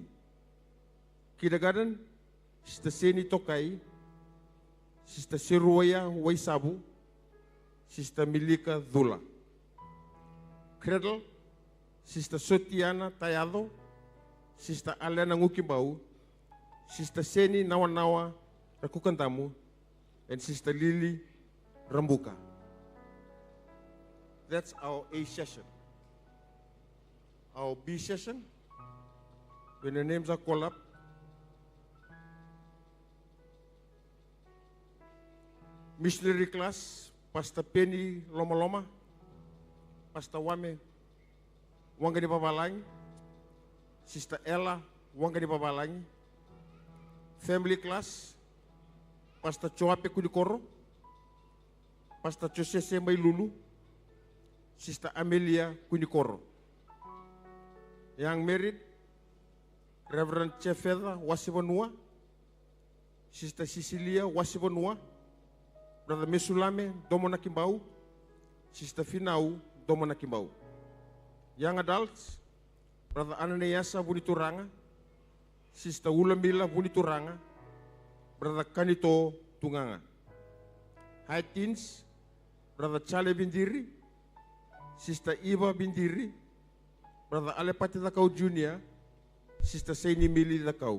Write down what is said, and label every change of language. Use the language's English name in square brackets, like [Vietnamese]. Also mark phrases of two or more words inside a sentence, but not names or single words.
[English] Kindergarten, Sister Seni Tokai, Sister Siruaya Waisabu, Sister Milika Dhula. Cradle, Sister Sotiana Tayado, Sister Alena Ngukibau, Sister Seni Nawa Rakukantamu, and Sister Lily Rambuka. That's our A session. Our B session, when the names are called up, missionary class, Pastor Penny Loma Loma, Pastor Wame Wangani Babalangi, Sister Ella Wangani Babalangi. Family class, Pastor Choape Kudikoro, Pastor Josese Mailulu, Sister Amelia Kunikoro. Young married, Reverend Chefeda Wasibanua, Sister Cecilia Wasibanua, Brother Mesulame Domonakimbau, Sister Finau Domonakimbau. Young adults, Brother Ananiasa Bunituranga, Sister Ulamila Bunituranga, Brother Kanito Tunganga. High teens, Brother Charlie Bindiri, Sister Eva Bindiri, Brother Alepati Thakau Jr., Sister Saini Mili Thakau.